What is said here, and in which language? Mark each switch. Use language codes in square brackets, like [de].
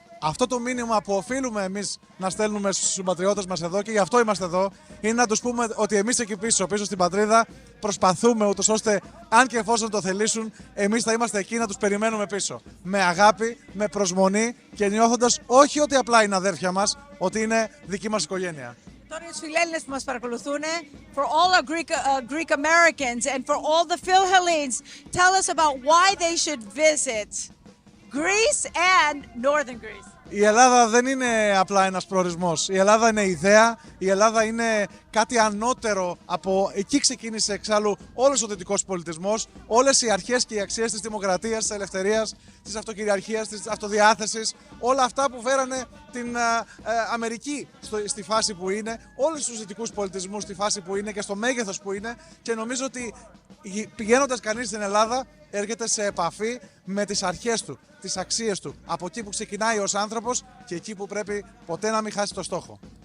[el] Αυτό το μήνυμα που οφείλουμε εμείς να στέλνουμε στους συμπατριώτες μας εδώ και γι' αυτό είμαστε εδώ, είναι να τους πούμε ότι εμείς εκεί πίσω στην πατρίδα προσπαθούμε ούτως ώστε αν και εφόσον το θελήσουν, εμείς θα είμαστε εκεί να τους περιμένουμε πίσω. Με αγάπη, με προσμονή και νιώθοντας όχι ότι απλά είναι αδέρφια μας, ότι είναι δική μας οικογένεια. Τώρα οι φιλέλληνες που μας παρακολουθούν, [en] for all our Greek Americans and for all the Phil-Hellenes, tell us about why they should visit Greece and Northern Greece. [el] Η Ελλάδα δεν είναι απλά ένας προορισμός. Η Ελλάδα είναι ιδέα, η Ελλάδα είναι κάτι ανώτερο από... Εκεί ξεκίνησε εξάλλου όλος ο δυτικός πολιτισμός, όλες οι αρχές και οι αξίες της δημοκρατίας, της ελευθερίας, της αυτοκυριαρχίας, της αυτοδιάθεσης, όλα αυτά που φέρανε την Αμερική στη φάση που είναι, όλους τους δυτικούς πολιτισμούς στη φάση που είναι και στο μέγεθος που είναι και νομίζω ότι πηγαίνοντας κανείς στην Ελλάδα έρχεται σε επαφή με τις αρχές του, τις αξίες του, από εκεί που ξεκινάει ως άνθρωπος και εκεί που πρέπει ποτέ να μην χάσει το στόχο.